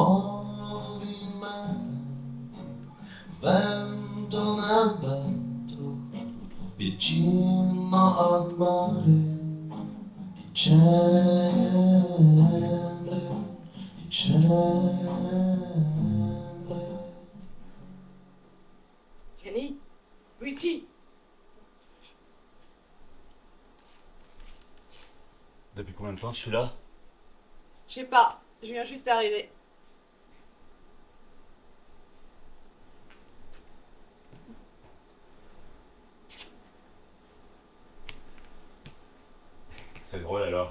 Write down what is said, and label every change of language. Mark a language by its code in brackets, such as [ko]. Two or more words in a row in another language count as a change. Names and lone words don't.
[it] movimenti, vento nel vento, vicino al mare, dicembre. Jenny, Luigi, [fr] Depuis combien de temps je suis là? Je sais pas, je viens juste d'arriver. C'est drôle alors.